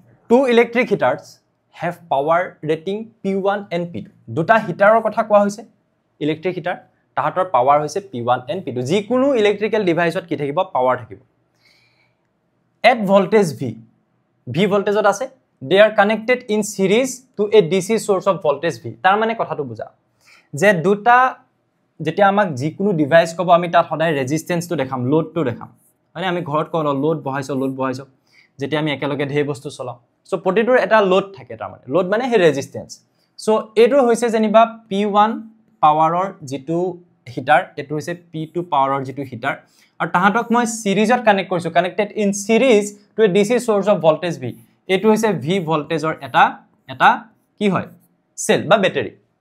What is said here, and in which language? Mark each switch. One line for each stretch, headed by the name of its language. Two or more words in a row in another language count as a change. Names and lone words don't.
English: Two electric heaters have power rating P1 and P2.
Assamese: দুটা হিটাৰৰ কথা কোৱা হৈছে ইলেক্ট্ৰিক হিটাৰ তাহাতৰ পাৱাৰ হৈছে
English: P1 and P2
Assamese: যিকোনো ইলেক্ট্ৰিক্যাল ডিভাইসত কি থাকিব পাৱাৰ থাকিব
English: at voltage V
Assamese: voltageত আছে
English: they are connected in series to a DC source of voltage V
Assamese: তাৰ মানে কথাটো বুজা যে দুটা যেতিয়া আমাক যিকোনো ডিভাইস কব আমি তাত সদায় ৰেজিস্ট্যান্সটো দেখাম লোডটো দেখাম মানে আমি ঘৰত কোন লোড বহাইছো যেতিয়া আমি একেলগে ধেৰ বস্তু চলাও সো প্ৰতিটোৰ এটা লোড থাকে তাৰ মানে লোড মানে হে ৰেজিস্ট্যান্স সো এটো হৈছে যেনিবা P1 পাৱাৰৰ যেটো হিটাৰ এটো হৈছে P2 পাৱাৰৰ যেটো হিটাৰ আৰু তাহাতক মই সিৰিজত কানেক্ট কৰিছো
English: connected in series to a DC source of voltage V
Assamese: এটো হৈছে V ভোল্টেজৰ এটা কি হয় সেল বা ব্যাটাৰি